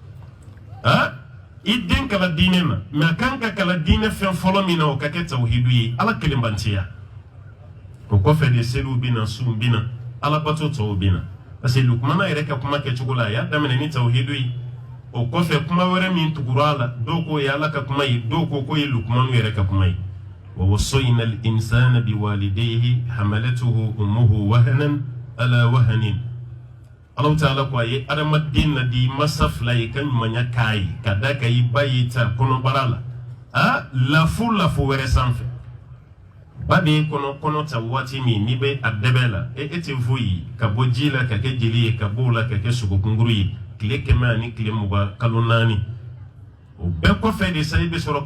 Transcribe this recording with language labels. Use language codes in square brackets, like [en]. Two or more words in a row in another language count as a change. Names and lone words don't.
[bm] i den kala diinɛ na mɛ a kan ka kala diinɛ fɛn fɔlɔ min na o ka kɛ tawhidu ye ala kelenbantiya o kɔfɛ de seliw bɛ na sunw bɛ na alabato tɔw bɛ na [fr] parce que [bm] lukumana yɛrɛ ka kuma kɛcogo la a y'a daminɛ ni tawhidu ye o kɔfɛ kuma wɛrɛ min tugura a la dɔw ko ye ala ka kuma ye dɔw ko k'o ye lukumanu yɛrɛ ka kuma ye [ar] ووصينا الإنسان بوالديه حملته أمه وهنا على وهن [bm] Allah ta'ala ko a ye adamaden na di masa fila ye ka ɲumanya k'a ye ka da ka i ba ye ta kɔnɔbara la lafo wɛrɛ sanfɛ ba de ye kɔnɔ ta waati min n'i bɛ a dɛbɛ la e tɛ foyi ka bɔ ji la ka kɛ jeli ye ka bɔ o la ka kɛ sogokunkuru ye tile 100 ani tile 20 kalo 4 o bɛɛ kɔfɛ de sa i bɛ sɔrɔ